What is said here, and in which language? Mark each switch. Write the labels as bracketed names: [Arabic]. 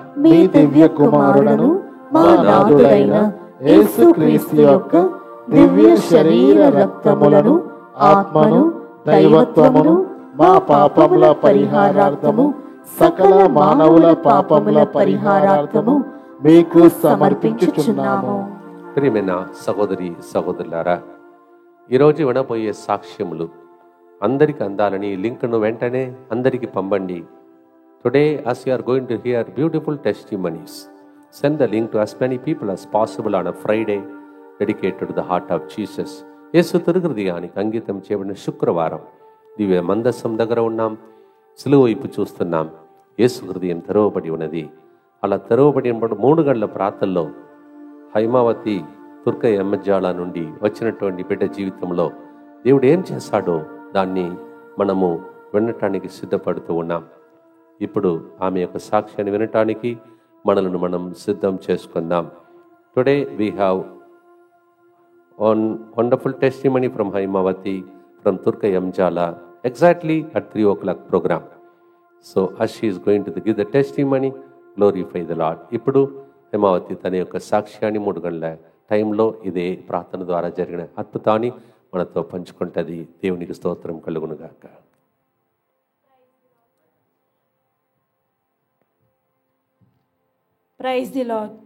[Telugu] మీ దివ్య కుమారులను మా నాథుడైన యేసుక్రీస్తు యొక్క దివ్య శరీర రక్తములను, ఆత్మను, దైవత్వమును మా పాపముల పరిహారార్థము, సకల మానవుల పాపముల పరిహారార్థము మీకు సమర్పించుచున్నాము. ప్రియమైన సహోదరి సహోదరులారా, ఈరోజు వినబోయే సాక్ష్యములు అందరికి అందాలని లింక్ను వెంటనే అందరికి పంపండి. [English] Today as you are going to hear beautiful testimonies, send the link to as many people as possible on a Friday dedicated to the heart of Jesus. [Telugu] యేసు తిరుహృదయానికి అంకితం చేయబడిన శుక్రవారం దివ్య మందసం దగ్గర ఉన్నాం. సిలువ వైపు చూస్తున్నాం. యేసు హృదయం తెరవబడి ఉన్నది. అలా తెరవబడి 3 గంటల ప్రాంతంలో హైమావతి తుర్కయ్య ఎమ్మజ్జాల నుండి వచ్చినటువంటి బిడ్డ జీవితంలో దేవుడు ఏం చేశాడో దాన్ని మనము వినటానికి సిద్ధపడుతూ ఉన్నాం. ఇప్పుడు ఆమె యొక్క సాక్ష్యాన్ని వినటానికి మనలను మనం సిద్ధం చేసుకుందాం. [English] Today we have one wonderful testimony from Haimavati, from Turka Yamjala, exactly at 3 o'clock program. So as she is going to give the testimony, glorify the Lord. [Telugu] ఇప్పుడు హేమావతి తన యొక్క సాక్ష్యాన్ని 3 గంటల టైంలో ఇదే ప్రార్థన ద్వారా జరిగిన అద్భుతాన్ని మనతో పంచుకుంటుంది. దేవునికి స్తోత్రం కలుగును గాక. [English] Praise the Lord.